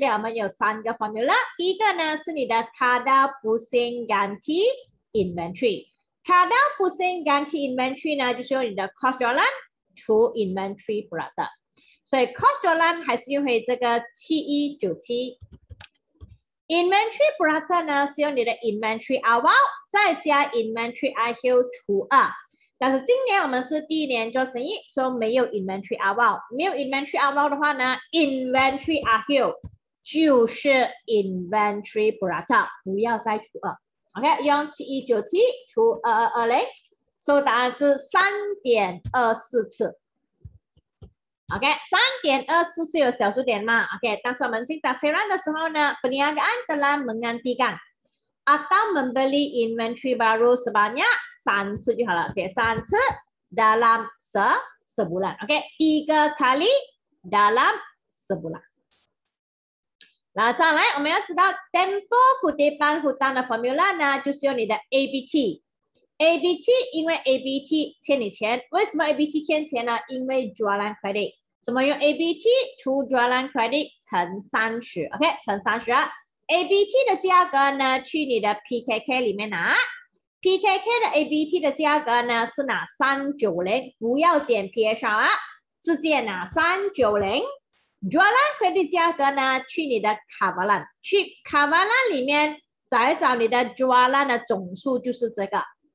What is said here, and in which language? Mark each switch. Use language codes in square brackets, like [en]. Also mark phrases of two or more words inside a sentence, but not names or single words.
[zh] 边我们有3个 formula， 第一个呢是你的 [ms] kadar pusing ganti inventory。 kadar pusing ganti inventory [zh] 呢就是用你的 [ms] cost jualan [zh] 除 [en] inventory product， [zh] 所以 [ms] cost jualan [zh] 还是用回这个7197。 [en] inventory product [zh] 呢是用你的 [ms] inventory awal [zh] 再加 [ms] inventory akhir [zh] 除2。但是今年我们是第1年做生意，所以没有 [ms] inventory awal， [zh] 没有 inventory awal 的话呢 ， [ms] inventory akhir [zh] 就是 [en] inventory product， [zh] 不要再除2。OK， 用 7197除2220，所以答案是 3.24 次。OK， 3.24 是有小数点嘛 ？OK， 但是我们进taksiran 的时候呢 ， [ms] perniagaan telah mengantikan atau membeli inventory baru sebanyak 3 [zh] 次就好了，写3次 [ms] dalam sebulan。 [zh] OK， [ms] 3 kali dalam sebulan。 [zh] 然后再来，我们要知道 [ms] tempo kutipan hutang [zh] 的 formula 呢，就是用你的 ABT。ABT 因为 ABT 欠你钱，为什么 ABT 欠钱呢？因为 [ms] jualan credit， [zh] 什么用 ABT 除 [ms] jualan credit [zh] 乘30 ，OK， 乘30。ABT 的价格呢，去你的 PKK 里面拿。PKK 的 ABT 的价格呢是拿390，不要减 PSR 直接拿390。 [ms] Jualan credit [zh] 价格呢，去你的 Kavalan， 去 Kavalan 里面再找你的 Jualan 的总数就是这个